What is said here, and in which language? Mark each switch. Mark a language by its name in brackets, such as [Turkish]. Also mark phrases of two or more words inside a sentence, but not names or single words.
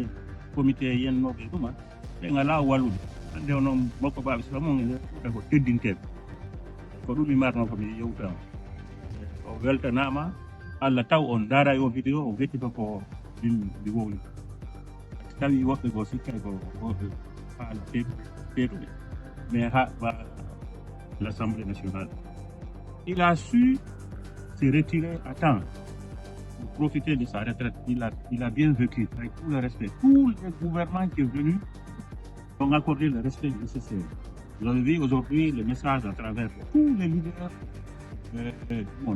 [Fula] comité yennoɓe ɗuma ɓe ngala wallude hande onon makko baɓe sifa mon e Fouta ko teddinteɓe ko ɗum mi marno ko mi yewtama o weltanama Allah taw on daara yo vidéo o wettito ko ɗi wowni tawi woɓɓe go sikkay ko haala peetuɓe mais ha [French] l'Assemblée nationale il a su se retirer à temps pour profiter de sa retraite. Il a bien vécu avec tout le respect. Tous les gouvernements qui sont venus ont accordé le respect nécessaire. Vous avez vu aujourd'hui le message à travers tous les leaders du monde.